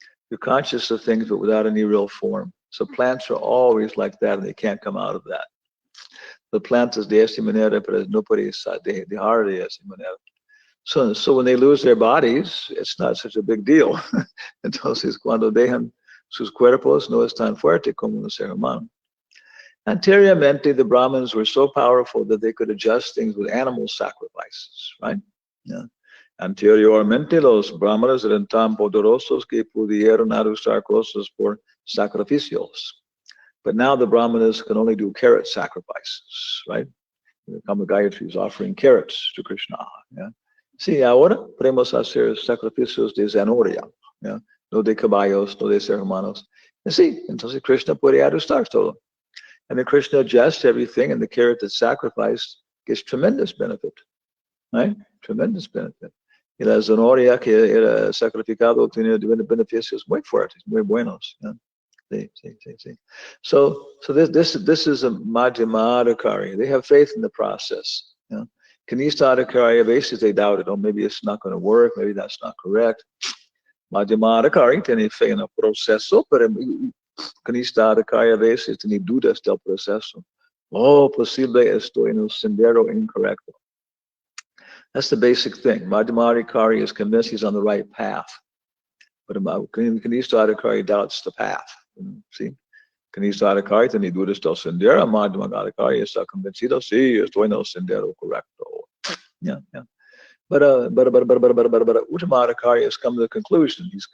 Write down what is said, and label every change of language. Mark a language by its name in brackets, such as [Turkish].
[English] You're conscious of things, but without any real form. So plants are always like that, and they can't come out of that. [Spanish] The plantas de esta manera, pero no puede dejar de esta manera. [English] So when they lose their bodies, it's not such a big deal. [Spanish] Entonces, cuando dejan sus cuerpos, no es tan fuerte como un ser humano. [English] Anteriormente, the Brahmins were so powerful that they could adjust things with animal sacrifices, right? [Spanish] Anteriormente, los Brahmanes eran tan poderosos que pudieron ajustar cosas por sacrificios. [English] But now the Brahmanas can only do carrot sacrifices, right? The Kama Gayatri is offering carrots to Krishna. [Spanish] Sí, ahora podemos hacer sacrificios de zanahoria, no de caballos, no de seres humanos. Sí, entonces Krishna puede ajustar todo. [English] And then Krishna adjusts everything, and the carrot that's sacrificed gets tremendous benefit, right? Tremendous benefit. [Spanish] Y la zanahoria que era sacrificado tiene beneficios muy fuertes, muy buenos. [English] Sí. So this is a madhyamadhikari. They have faith in the process. Kanista adhikari, basically they doubt it. Oh, maybe it's not going to work. Maybe that's not correct. [Spanish] Madhyamadhikari tiene fe en el proceso, pero Kanista adhikari a veces tiene dudas del proceso. Oh, posible estoy en el sendero incorrecto. [English] That's the basic thing. Madhyamadhikari is convinced he's on the right path. But Kanista adhikari doubts the path. See? [Spanish] Kanista adhikari tiene dudas del sendero. Madhyamadhikari está convencido, sí, estoy en el sendero correcto. [English] Yeah. But Uttamadhikari has come to the conclusion.